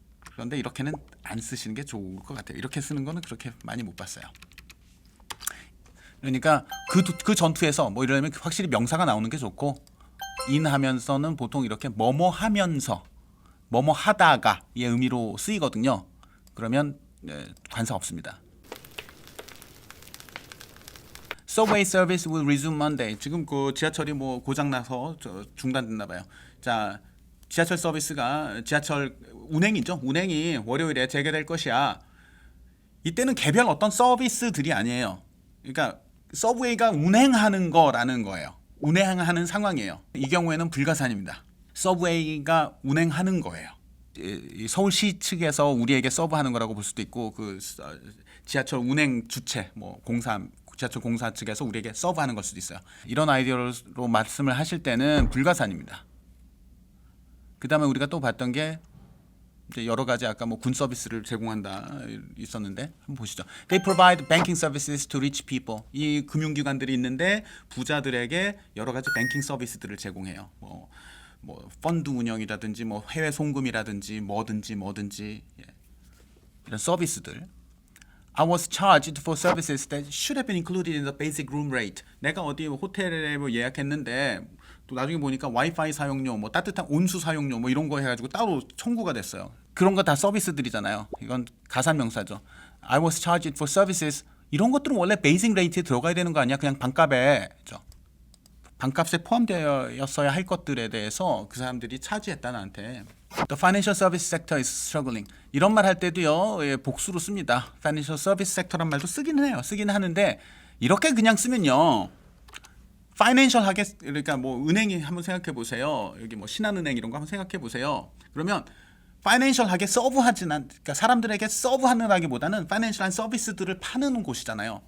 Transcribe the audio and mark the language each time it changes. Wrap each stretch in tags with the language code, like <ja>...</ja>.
<ko>그런데 이렇게는 안 쓰시는 게 좋을 것 같아요. 이렇게 쓰는 거는 그렇게 많이 못 봤어요. 그러니까 그 전투에서 뭐 이러면 확실히 명사가 나오는 게 좋고 in 하면서는 보통 이렇게 뭐뭐 하면서 뭐뭐 하다가의 의미로 쓰이거든요. 그러면 관사 없습니다.</ko> <en>Subway service will resume Monday.</en> <ko>지금 그 지하철이 뭐 고장 나서 중단됐나 봐요. 자, 지하철 서비스가 지하철 운행이죠. 운행이 월요일에 재개될 것이야. 이때는 개별 어떤 서비스들이 아니에요. 그러니까 서브웨이가 운행하는 거라는 거예요. 운행하는 상황이에요. 이 경우에는 불가산입니다. 서브웨이가 운행하는 거예요. 서울시 측에서 우리에게 서브하는 거라고 볼 수도 있고 그 지하철 운행 주체 뭐 지하철 공사 측에서 우리에게 서브하는 걸 수도 있어요. 이런 아이디어로 말씀을 하실 때는 불가산입니다. 그다음에 우리가 또 봤던 게 이제 여러 가지 아까 뭐 군 서비스를 제공한다 있었는데 한번 보시죠.</ko> <en>They provide banking services to rich people.</en> <ko>이 금융기관들이 있는데 부자들에게 여러 가지 뱅킹 서비스들을 제공해요. 뭐 펀드 운영이라든지 뭐 해외 송금이라든지 뭐든지 이런 서비스들.</ko> <en>I was charged for services that should have been included in the basic room rate.</en> <ko>내가 어디 호텔에 뭐 예약했는데 또 나중에 보니까 와이파이 사용료, 뭐 따뜻한 온수 사용료 뭐 이런 거 해가지고 따로 청구가 됐어요. 그런 거 다 서비스들이잖아요. 이건 가산 명사죠.</ko> <en>I was charged for services.</en> <ko>이런 것들은 원래 베이직 레이트에 들어가야 되는 거 아니야? 그냥 반값에죠. 반값에 포함되었어야 할 것들에 대해서 그 사람들이 차지했다 나한테.</ko> <en>The financial service sector is struggling.</en> <ko>이런 말 할 때도요 복수로 씁니다.</ko> <en>Financial service sector</en> <ko>란 말도 쓰기는 해요. 쓰긴 하는데 이렇게 그냥 쓰면요. 파이낸셜하게 그러니까 뭐 은행이 한번 생각해 보세요. 여기 뭐 신한은행 이런 거 한번 생각해 보세요. 그러면 파이낸셜하게 서브하지는 그러니까 사람들에게 서브하느라기보다는 파이낸셜한 서비스들을 파는 곳이잖아요.</ko>